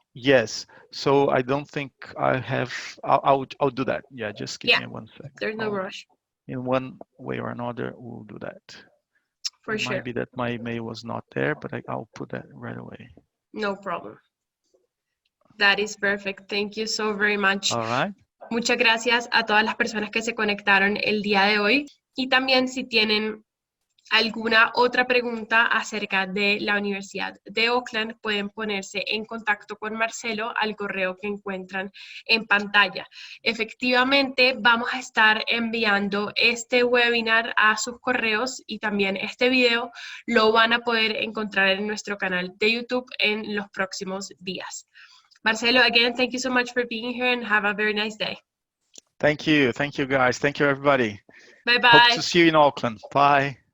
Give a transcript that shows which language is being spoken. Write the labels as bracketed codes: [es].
[en] Yes. So I don't think I have. I'll do that. Yeah. Just give me 1 second. There's no rush. In one way or another, we'll do that. For sure. Might be that my email was not there, but I'll put that right away. No problem. That is perfect. Thank you so very much. All right. [es] Muchas gracias a todas las personas que se conectaron el día de hoy. Y también si tienen alguna otra pregunta acerca de la Universidad de Auckland, pueden ponerse en contacto con Marcelo al correo que encuentran en pantalla. Efectivamente, vamos a estar enviando este webinar a sus correos, y también este video lo van a poder encontrar en nuestro canal de YouTube en los próximos días. [en] Marcelo, again, thank you so much for being here and have a very nice day. Thank you. Thank you, guys. Thank you, everybody. Bye-bye. Hope to see you in Auckland. Bye.